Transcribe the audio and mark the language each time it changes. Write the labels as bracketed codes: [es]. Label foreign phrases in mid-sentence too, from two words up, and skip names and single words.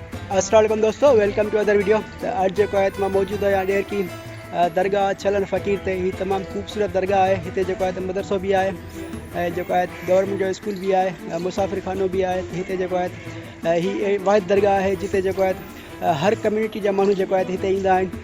[ar] السلام عليكم दोस्तों, [en] welcome to other video. [sd] अॼु जेको आहे मां मौजूदु आहियां ॾेर की दरगाह छलन फ़क़ीर ते। हीअ तमामु ख़ूबसूरत दरगाह आहे। हिते जेको आहे मदरसो बि आहे ऐं जेको आहे गवर्नमेंट जो स्कूल बि आहे, मुसाफ़िर खानो बि आहे। हिते जेको आहे हीअ वाहिद दरगाह आहे जिते जेको आहे हर कम्यूनिटी जा माण्हू जेको आहे हिते ईंदा आहिनि।